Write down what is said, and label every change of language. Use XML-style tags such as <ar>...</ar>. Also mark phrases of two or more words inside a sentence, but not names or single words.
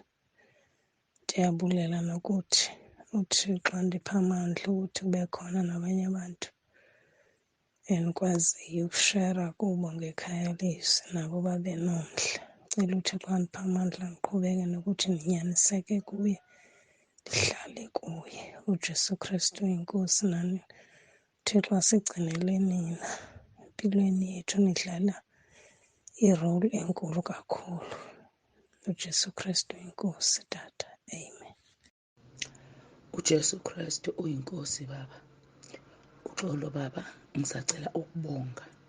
<xh>Ndiyabulela nokuthi uThixo andiphe amandla ukuthi kube khona nabanye abantu endikwaziyo ukushera kubo ngekhaya leZwi, nabo babe nomdla. Ndicela uThixo andiphe amandla ndiqhubeke nokuthi ndinyaniseke kuye, ndihlale kuye. UJesu Kristu inkosi, nani uThixo asigcinele nina empilweni yethu, nidlala irole enkulu kakhulu. UJesu Kristu inkosi tata. Amen.</xh> <zu>uJesu Kristu uyinkosi baba. Uxolo baba, ngisacela ukubonga.</zu>